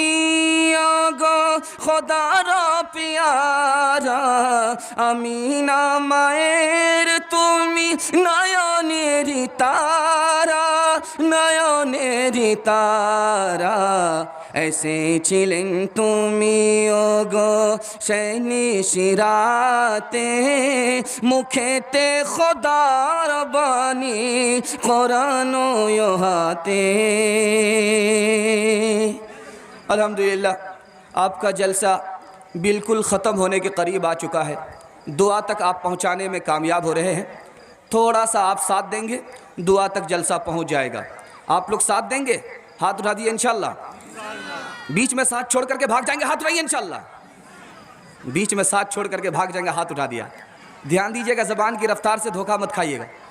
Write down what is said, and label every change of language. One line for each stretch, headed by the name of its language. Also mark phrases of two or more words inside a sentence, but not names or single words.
Bangla: ওগো খোদার পিয়ারা আমিনা মায়ের তুমি নয়নের তারা নয়নের তারা এসেছিলেন তুমি ওগো সেই নিশিরাতে মুখেতে খোদার বাণী কোরআন ও হাতে
Urdu: الحمدللہ آپ کا جلسہ بالکل ختم ہونے کے قریب آ چکا ہے دعا تک آپ پہنچانے میں کامیاب ہو رہے ہیں تھوڑا سا آپ ساتھ دیں گے دعا تک جلسہ پہنچ جائے گا آپ لوگ ساتھ دیں گے ہاتھ اٹھا دیے انشاءاللہ بیچ میں ساتھ چھوڑ کر کے بھاگ جائیں گے ہاتھ اٹھائیے انشاءاللہ بیچ میں ساتھ چھوڑ کر کے بھاگ جائیں گے ہاتھ اٹھا دیا دھیان دیجئے گا زبان کی رفتار سے دھوکہ مت کھائیے گا